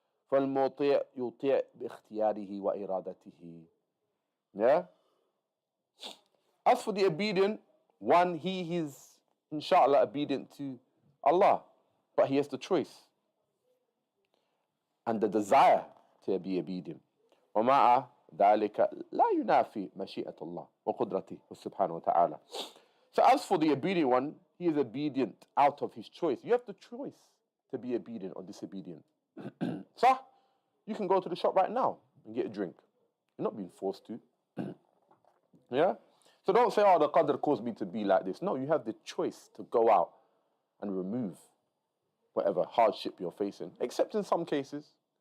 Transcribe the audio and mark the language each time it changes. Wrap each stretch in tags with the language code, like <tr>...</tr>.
<ar>فالمطيع يطيع باختياره وإرادته. Yeah?</ar> <en>As for the obedient one, he is inshallah obedient to Allah, but he has the choice and the desire to be obedient.</en> <ar>ومع ذلك لا ينافي مشيئة الله وقدرته سبحانه وتعالى.</ar> <en>So as for the obedient one, he is obedient out of his choice. You have the choice to be obedient or disobedient. So you can go to the shop right now and get a drink. You're not being forced to. Yeah? So don't say, oh, the Qadr caused me to be like this. No, you have the choice to go out and remove whatever hardship you're facing, except in some cases.</en>